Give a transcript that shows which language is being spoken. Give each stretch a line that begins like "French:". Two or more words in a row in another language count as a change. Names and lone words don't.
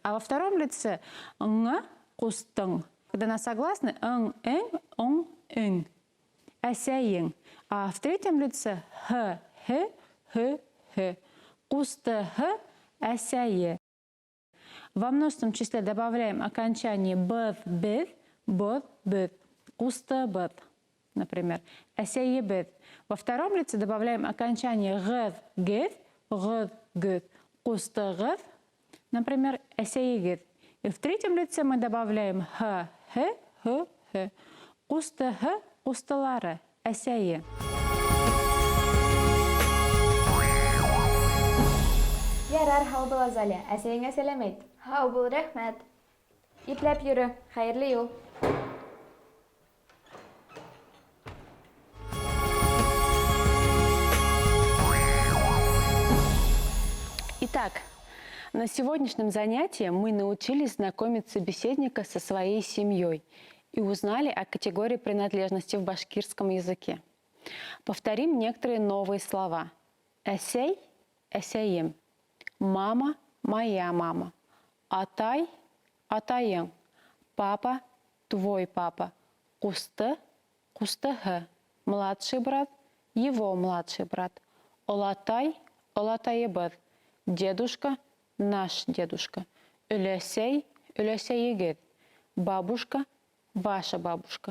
Russian: А во втором лице «ң», «кустың». Когда на согласной «ң», «ң», «ң», «ң». Әсәйең. А в третьем лице «х», «х», «х», «х». «Кусты», «х», «әсәйе». Во множественном числе добавляем окончание «быҙ», «беҙ», «быҙ», «беҙ». «Кусты», «быҙ», например. «Әсәйе», «беҙ». Во втором лице добавляем окончание «ғыҙ», «геҙ», «ғыҙ», «гөҙ».
Bashkir: «Кустығыҙ»,
Russian: например, «әсәйегеҙ». И в третьем лице мы добавляем «х», «х», «х», «х».
Bashkir: «Кустыһы», «кустылары», «әсәйе». Ярар, һау бул, Азалия. Әсәйеңә сәлем әйт. Һау бул, рәхмәт. Ипләп йөрө. Хәйерле юл.
Russian: Итак, на сегодняшнем занятии мы научились знакомить собеседника со своей семьей и узнали о категории принадлежности в башкирском языке. Повторим некоторые новые слова.
Bashkir: Әсәй – әсәйем.
Russian: Мама – моя мама.
Bashkir: Атай – атайың.
Russian: Папа – твой папа.
Bashkir: Кусты – кустыһы.
Russian: Младший брат – его младший брат.
Bashkir: Олатай – олатайыбыҙ.
Russian: Дедушка – наш дедушка.
Bashkir: Өләсәй – өләсәйегеҙ.
Russian: Бабушка – ваша бабушка.